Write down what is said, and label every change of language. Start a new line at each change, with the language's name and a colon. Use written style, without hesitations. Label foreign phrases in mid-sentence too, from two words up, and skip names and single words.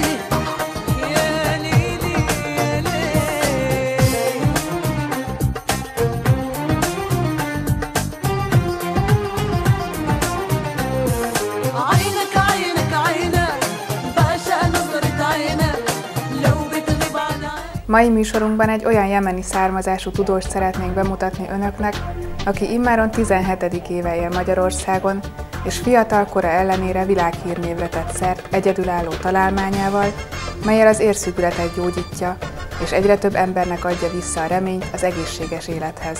Arabic: يا ليلي يا ليلي. عينك عينك عينك بعشق نظرة عينك لو بتغيب عن عينك.
Hungarian: Mai műsorunkban egy olyan jemeni származású tudóst szeretnénk bemutatni önöknek, aki immáron 17. éve él Magyarországon, és fiatal kora ellenére világhírnévre tett szert egyedülálló találmányával, mellyel az érszükületet gyógyítja, és egyre több embernek adja vissza a reményt az egészséges élethez.